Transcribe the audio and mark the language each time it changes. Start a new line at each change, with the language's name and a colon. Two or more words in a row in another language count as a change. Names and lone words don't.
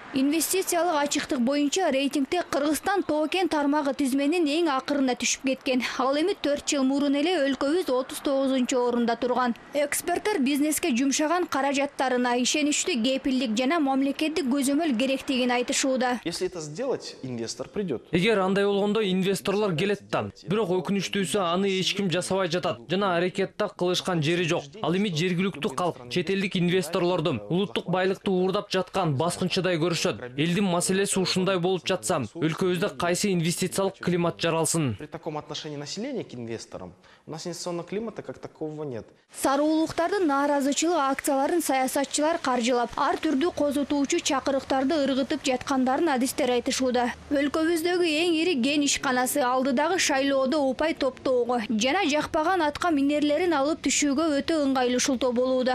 Kyrgyz: Инвестициялык ачыктык боюнча рейтингде Кыргызстан Тоо-кен тармагы тизменин эң акырына түшүп кеткен. Ал эми 4 жыл мурун эле өлкөбүз 39-орунда турган. Эксперттер бизнеске жумшаган каражаттарына ишеничтүү кепилдик жана мамлекеттик көзөмөл керектигин айтышууда.
Russian: Если это сделать, инвестор придет.
Kyrgyz: Эгер андай болгондо инвесторлор келет да. Бирок өкүнүчтүүсү аны эч ким жасабай жатат жана аракет да кылышкан жери жок. Ал эми жергиликтүү калк, чет элдик инвесторлорду улуттук байлыкты уурдап жаткан баскынчыдай көрүшөт. Элдин маселеси ушундай болуп жатса, өлкөбүздө кайсы инвестициялык климат жаралсын?
Russian: При таком отношении населения к инвесторам у нас инвестиционного климата как такового нет.
Kyrgyz: Сарыуулуктардын нааразычылык акцияларын саясатчылар каржылап, ар түрдүү козотуучу чакырыктарды ыргытып жаткандарын адистер айтышууда. Өлкөбүздөгү эң ири ген ишканасы алдыдагы шайлоодо упай топтоого жана жакпаган атка минерлерин алып түшүүгө өтө ыңгайлуу шултоо болууда.